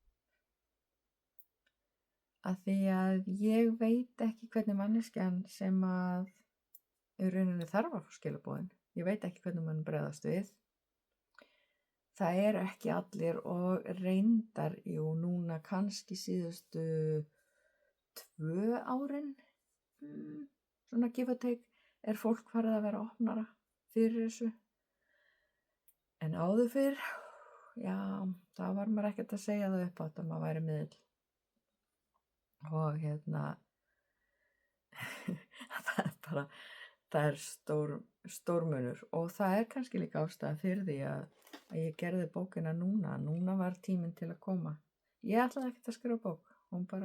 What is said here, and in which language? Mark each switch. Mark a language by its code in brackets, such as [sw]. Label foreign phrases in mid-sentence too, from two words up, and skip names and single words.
[is] af því að ég veit ekki hvernig manneskjan sem að í rauninni þarf að fá skilaboðin ég veit ekki hvernig mann bregðast við það ekki allir og reyndar núna kannski síðustu 2 árin svona [en] give or take [is] fólk farið að vera opnara fyrir þessu en áður fyrr já, það var maður ekkert að segja það upp átt að maður væri miðill og það stór munur og það kannski líka ástæða fyrir því að ég gerði bókina núna var tíminn til að koma ég ætlaði ekkert að skrifa bók hún